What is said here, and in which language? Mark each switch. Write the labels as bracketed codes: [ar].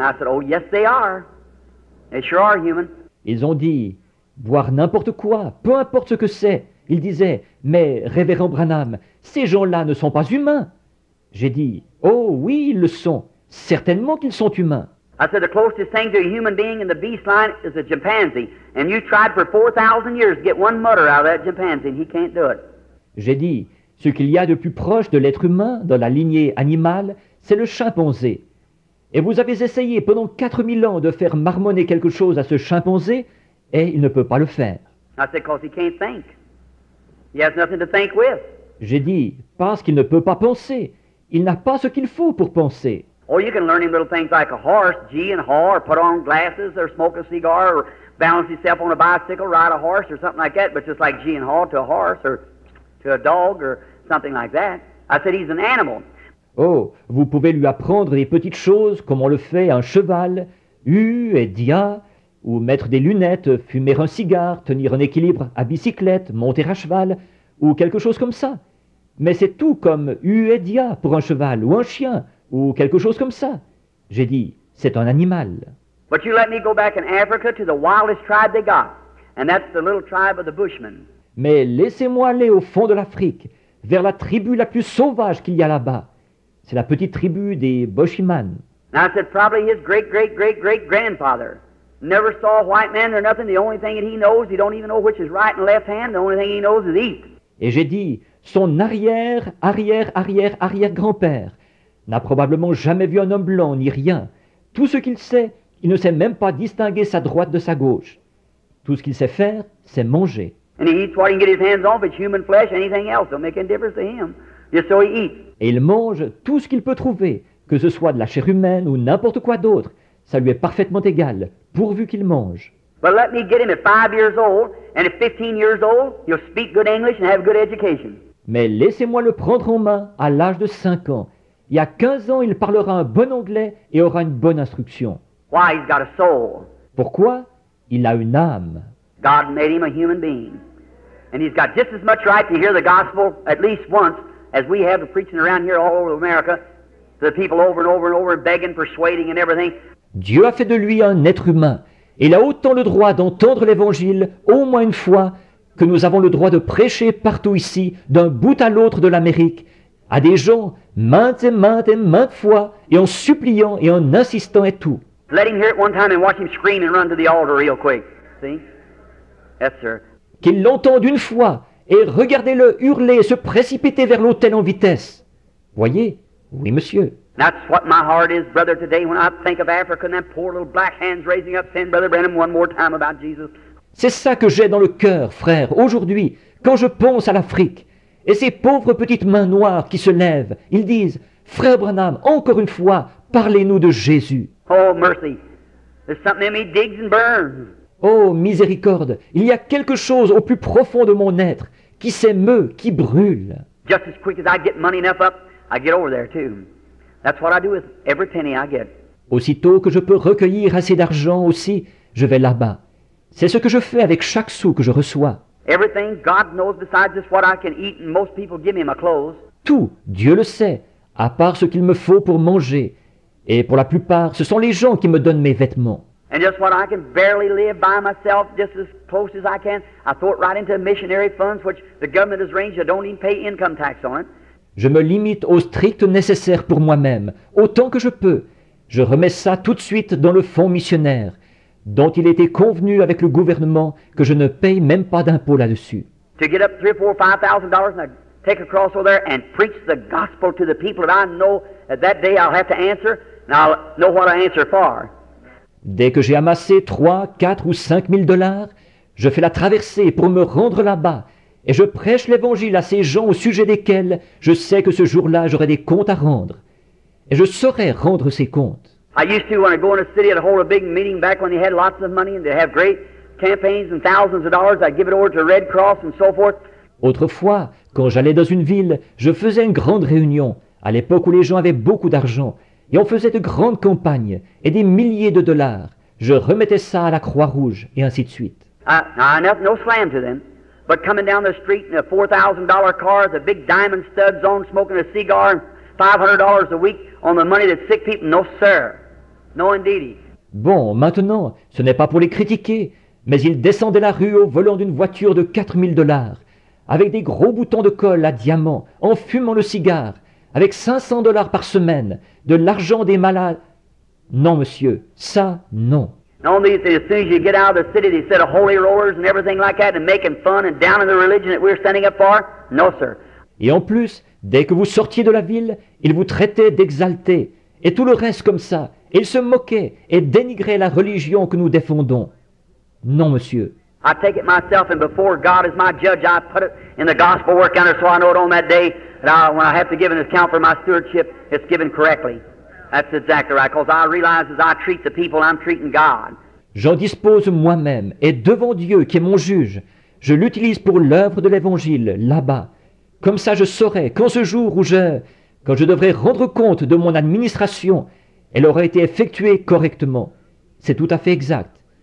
[en] I said, oh, yes, they are. They sure are human. [fr] Ils ont dit, boire n'importe quoi, peu importe ce que c'est. Il disait, mais révérend Branham, ces gens-là ne sont pas humains. J'ai dit, oh oui, ils le sont. Certainement qu'ils sont humains. [en] I said, the closest thing to a human being in the beast line is a chimpanzee. And you tried for 4,000 years to get one mutter out of that chimpanzee, and he can't do it. [fr] J'ai dit, ce qu'il y a de plus proche de l'être humain dans la lignée animale, c'est le chimpanzé. Et vous avez essayé pendant 4000 ans de faire marmonner quelque chose à ce chimpanzé, et il ne peut pas le faire. [en] I said, because he can't think. He has nothing to think with. [fr] J'ai dit, parce qu'il ne peut pas penser. Il n'a pas ce qu'il faut pour penser. [en] Oh, you can learn him little things like a horse, gee and haw, or put on glasses, or smoke a cigar, or balance himself on a bicycle, ride a horse, or something like that, but just like gee and haw to a horse, or to a dog, or something like that. I said, he's an animal. [fr] Oh, vous pouvez lui apprendre des petites choses comme on le fait à un cheval, et dia, ou mettre des lunettes, fumer un cigare, tenir un équilibre à bicyclette, monter à cheval, ou quelque chose comme ça. Mais c'est tout comme et dia pour un cheval, ou un chien, ou quelque chose comme ça. J'ai dit, c'est un animal. [en] But you let me go back in Africa to the wildest tribe they got, and that's the little tribe of the Bushmen. [fr] Mais laissez-moi aller au fond de l'Afrique, vers la tribu la plus sauvage qu'il y a là-bas. C'est la petite tribu des Boshiman. [en] Now I said, probably his great-great-great-great-grandfather never saw a white man or nothing. The only thing that he knows, he don't even know which is right and left hand. The only thing he knows is eat. [fr] Et j'ai dit, son arrière-arrière-arrière-arrière-grand-père n'a probablement jamais vu un homme blanc ni rien. Tout ce qu'il sait, il ne sait même pas distinguer sa droite de sa gauche. Tout ce qu'il sait faire, c'est manger. [en] And he eats what he can get his hands on, if it's human flesh, anything else. Don't make any difference to him. Just so he eats. [fr] Et il mange tout ce qu'il peut trouver, que ce soit de la chair humaine ou n'importe quoi d'autre. Ça lui est parfaitement égal, pourvu qu'il mange. [en] But let me get him at 5 years old, and at 15 years old, he'll speak good English and have good education. [fr] Mais laissez-moi le prendre en main à l'âge de 5 ans. Il y a 15 ans, il parlera un bon anglais et aura une bonne instruction. [en] Why? He's got a soul. [fr] Pourquoi? Il a une âme. [en] God made him a human being. And he's got just as much right to hear the gospel at least once as we have the preaching around here all over America to the people over and over and over begging, persuading and everything. [fr] Dieu a fait de lui un être humain. Et il a autant le droit d'entendre l'évangile au moins une fois que nous avons le droit de prêcher partout ici, d'un bout à l'autre de l'Amérique, à des gens maintes et maintes fois, et en suppliant et en insistant et tout. [en] Let him hear it one time and watch him scream and run to the altar real quick. See? Yes, sir. [fr] Qu'il l'entende une fois, et regardez-le hurler et se précipiter vers l'autel en vitesse. Voyez? Oui, monsieur. [en] That's what my heart is, brother, today when I think of Africa and them poor little black hands raising up saying, Brother Branham, one more time about Jesus. [fr] C'est ça que j'ai dans le cœur, frère, aujourd'hui, quand je pense à l'Afrique. Et ces pauvres petites mains noires qui se lèvent, ils disent, Frère Branham, encore une fois, parlez-nous de Jésus. [en] Oh, mercy. There's something in me digs and burns. [fr] Oh, miséricorde, il y a quelque chose au plus profond de mon être qui s'émeut, qui brûle. [en] Just as quick as I get money enough up, I get over there too. That's what I do with every penny I get. [fr] Aussitôt que je peux recueillir assez d'argent aussi, je vais là-bas. C'est ce que je fais avec chaque sou que je reçois. [en] Everything God knows besides just what I can eat, and most people give me my clothes. [fr] Tout, Dieu le sait, à part ce qu'il me faut pour manger. Et pour la plupart, ce sont les gens qui me donnent mes vêtements. [en] And just what I can barely live by myself, just as close as I can, I throw it right into missionary funds, which the government has arranged. I don't even pay income tax on it. [fr] Je me limite au strict nécessaire pour moi-même, autant que je peux. Je remets ça tout de suite dans le fonds missionnaire, dont il était convenu avec le gouvernement que je ne paye même pas d'impôt là-dessus. [en] To get up $3,000, $4,000, $5,000, and I take across over there and preach the gospel to the people that I know that day I'll have to answer, and I'll know what I answer for. [fr] Dès que j'ai amassé 3, 4 ou 5 000 dollars, je fais la traversée pour me rendre là-bas, et je prêche l'évangile à ces gens au sujet desquels je sais que ce jour-là j'aurai des comptes à rendre. Et je saurai rendre ces comptes. [en] I used to, when I go in a city, I'd hold a big meeting back when they had lots of money and they have great campaigns and thousands of dollars. I'd give it over to Red Cross and so forth. [fr] Autrefois, quand j'allais dans une ville, je faisais une grande réunion, à l'époque où les gens avaient beaucoup d'argent, et on faisait de grandes campagnes et des milliers de dollars. Je remettais ça à la Croix-Rouge, et ainsi de suite. [en] No slam to them, but coming down the street in a $4,000 car with a big diamond studs on, smoking a cigar, and $500 a week on the money that sick people, no sir. No indeedy. [fr] Bon, maintenant, ce n'est pas pour les critiquer, mais ils descendaient la rue au volant d'une voiture de 4 000 dollars, avec des gros boutons de colle à diamants, en fumant le cigare, avec 500 dollars par semaine, de l'argent des malades. Non, monsieur, ça, non. [en] No, as soon as you get out of the city, they set of holy rollers and everything like that, and making fun and down in the religion that we're standing up for. No, sir. [fr] Et en plus, dès que vous sortiez de la ville, ils vous traitaient d'exaltés, et tout le reste comme ça. Ils se moquaient et dénigraient la religion que nous défendons. Non, monsieur. [en] I take it myself, and before God is my judge, I put it in the gospel work counter so I know it on that day that when I have to give an account for my stewardship, it's given correctly. That's exactly right, because I realize as I treat the people, I'm treating God. [fr] J'en dispose moi-même, et devant Dieu qui est mon juge, je l'utilise pour l'œuvre de l'Évangile, là-bas. Comme ça je saurai qu'en ce jour où quand je devrais rendre compte de mon administration, elle aura été effectuée correctement. C'est tout à fait exact.